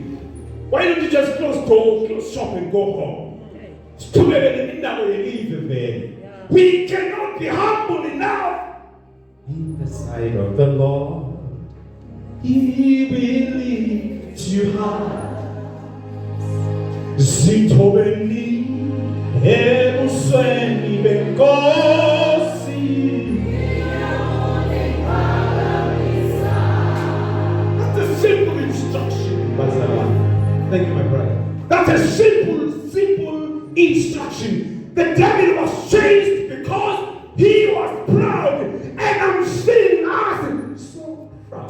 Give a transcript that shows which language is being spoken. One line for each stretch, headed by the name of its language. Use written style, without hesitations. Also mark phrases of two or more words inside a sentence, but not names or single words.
English: Why don't you just close door, close shop and go home? We cannot be humble enough. In the sight of the Lord, He will lift you high.
Zulu: Zitobeni ebusweni benkosi.
English: That's a simple instruction. Thank you, my brother. That's a simple instruction. The devil was chased because he was proud, and I'm seeing us so proud.